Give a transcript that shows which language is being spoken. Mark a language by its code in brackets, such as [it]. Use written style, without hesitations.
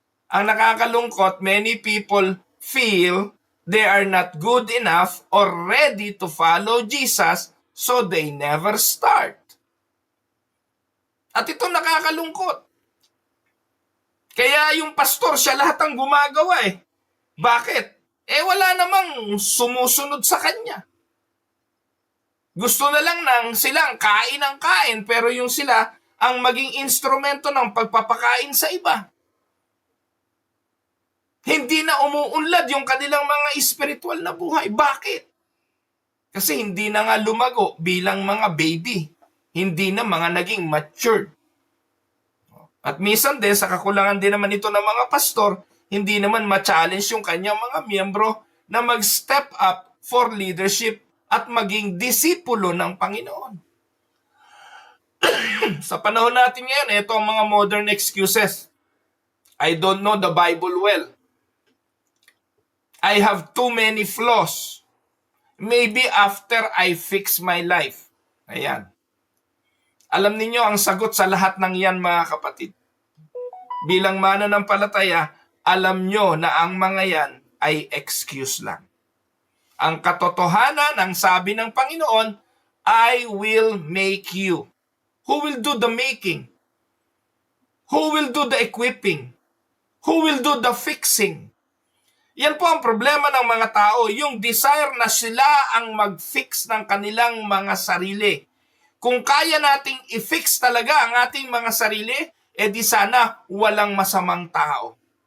[tl] Ang nakakalungkot, [en] many people feel they are not good enough or ready to follow Jesus, so they never start. [tl] At ito nakakalungkot. Kaya yung pastor, siya lahat ang gumagawa Bakit? Wala namang sumusunod sa kanya. Gusto na lang silang kain ang kain, pero yung sila ang maging instrumento ng pagpapakain sa iba. Hindi na umuunlad yung kanilang mga spiritual na buhay. Bakit? Kasi hindi na nga lumago bilang mga baby. Hindi na mga naging matured. At minsan din, sa kakulangan din naman ito ng mga pastor, hindi naman ma-challenge yung kanyang mga miyembro na mag-step up for leadership at maging disipulo ng Panginoon. Sa panahon natin ngayon, ito ang mga modern excuses. [en] I don't know the Bible well. I have too many flaws. Maybe after I fix my life. [tl] Ayan. Alam niyo ang sagot sa lahat ng yan, mga kapatid. Bilang mananampalataya, alam nyo na ang mga yan ay excuse lang. Ang katotohanan, ang sabi ng Panginoon, [en] I will make you. Who will do the making? Who will do the equipping? Who will do the fixing? [tl] Yan po ang problema ng mga tao, yung desire na sila ang mag-fix ng kanilang mga sarili. Kung kaya nating i-fix talaga ang ating mga sarili, di sana walang masamang tao.